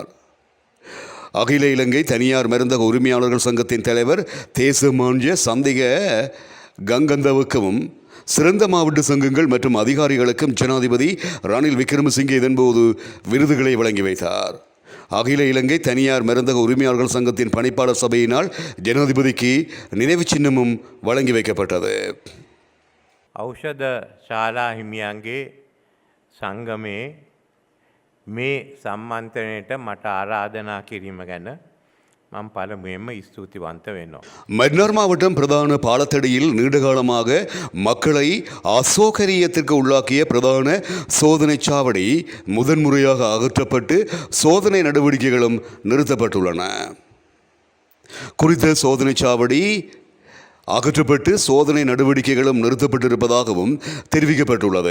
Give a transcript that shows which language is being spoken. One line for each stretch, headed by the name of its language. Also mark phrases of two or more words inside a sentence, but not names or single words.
Tamil: அகில இலங்கை தனியார் மருந்தக உரிமையாளர்கள் சங்கத்தின் தலைவர் தேசமான்ய சந்திக கங்கந்தவுக்கும் சிறந்த மாவட்ட சங்கங்கள் மற்றும் அதிகாரிகளுக்கும் ஜனாதிபதி ரணில் விக்ரமசிங்கே இதன்போது விருதுகளை வழங்கி வைத்தார். அகில இலங்கை தனியார் மருந்தக உரிமையாளர்கள் சங்கத்தின் பணிப்பாளர் சபையினால் ஜனாதிபதிக்கு நினைவு சின்னமும் வழங்கி வைக்கப்பட்டது.
Sinhala: ඖෂධ ශාලා හිමියන්ගේ සංගමේ මේ සම්මන්ත්‍රණයට මට ආරාධනා කිරීම ගැන මම පළමුවෙන්ම ස්තුතිවන්ත වෙනවා.
Tamil: மன்னார் மாவட்டம் பிரதான பாலத்தடியில் நீண்டகாலமாக மக்களை அசௌகரியத்திற்கு உள்ளாக்கிய பிரதான சோதனை சாவடி முதன்முறையாக அகற்றப்பட்டு சோதனை நடவடிக்கைகளும் நிறுத்தப்பட்டுள்ளன. குறித்த சோதனை சாவடி அகற்றப்பட்டு சோதனை நடவடிக்கைகளும் நிறுத்தப்பட்டிருப்பதாகவும் தெரிவிக்கப்பட்டுள்ளது.